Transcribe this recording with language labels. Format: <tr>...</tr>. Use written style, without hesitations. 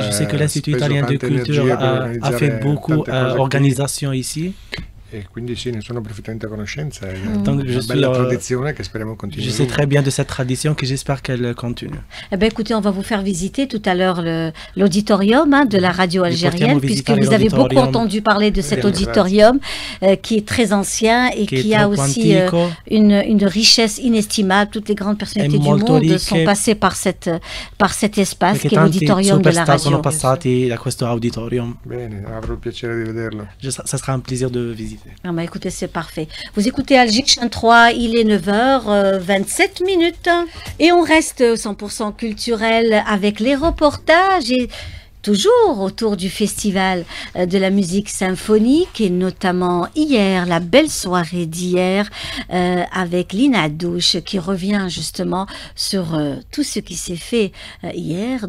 <fr>je sais que l'Institut Italien de Culture a fait beaucoup d'organisation ici.</fr> <it>Et quindi sì, ne sono perfettamente a conoscenza. È una bella tradizione che speriamo continui.</it> <fr>Je sais très bien de cette tradition que j'espère qu'elle continue. Eh bien, écoutez, on va vous faire visiter tout à l'heure l'auditorium de la radio algérienne, puisque vous avez beaucoup entendu parler de cet auditorium qui est très ancien et qui a aussi une richesse inestimable. Toutes les grandes personnalités du monde sont passées par cet espace qui est l'auditorium de la radio.</fr> <it>Sono passati da questo auditorium. Bene, avrò il piacere di vederlo.</it> <fr>Ça sera un plaisir de visiter. Ah bah écoutez, c'est parfait. Vous écoutez Alger Chien 3, il est 9h27 et on reste 100% culturel avec les reportages et toujours autour du festival de la musique symphonique et notamment hier, la belle soirée d'hier avec Lina Douche qui revient justement sur tout ce qui s'est fait hier.</fr>